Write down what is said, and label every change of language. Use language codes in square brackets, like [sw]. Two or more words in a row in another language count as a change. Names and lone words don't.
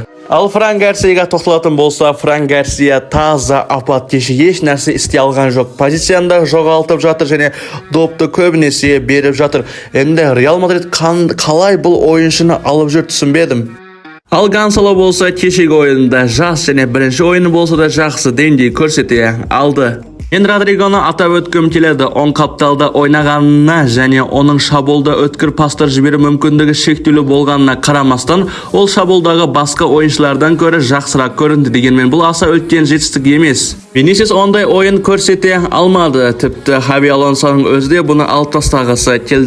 [kk] Ал Фран Гарсияға тоқталатын болса, Фран Гарсия таза апат кеше еш нәрсе істей алған жоқ. Позицияны жоғалтып жатыр және допты көбінесе беріп жатыр. Енді Реал Мадрид қалай бұл ойыншыны алып жүр түсінбедім. Ал Гонсало болса кешегі ойында жас және бірінші ойыны болса да жақсы деңгей көрсете алды. [uz] Men Rodrigo'ni atab o'tkim keladi. O'ng qaptalda [kk] o'ynaganına және оның шаболда өткір пастар жіберу мүмкіндігі шектеулі болғанына қарамастан, ол шаболдағы басқа ойыншылардан көрі жақсырақ көрінді дегенмен бұл аса үлкен жетістік емес. Vinicius ондай ойын көрсете алмады. Тіпті Xabi Alonso'ның өзі де бұны алып тастағысы келді.